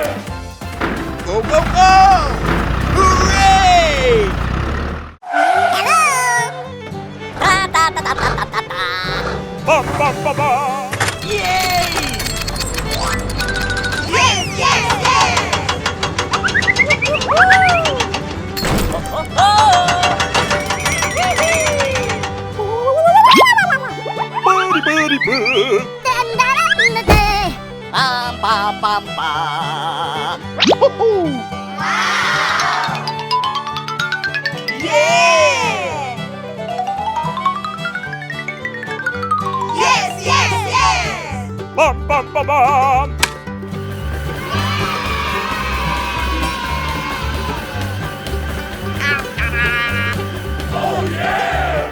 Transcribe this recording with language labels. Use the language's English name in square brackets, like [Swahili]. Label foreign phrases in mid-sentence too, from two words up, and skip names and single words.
[English] Go, go, go! Hooray! Hello! Bum, bum, bum, bum! Yay! Yes! Buddy, boo! Yeah! Yes! Bum, bum, bum, bum! Oh yeah!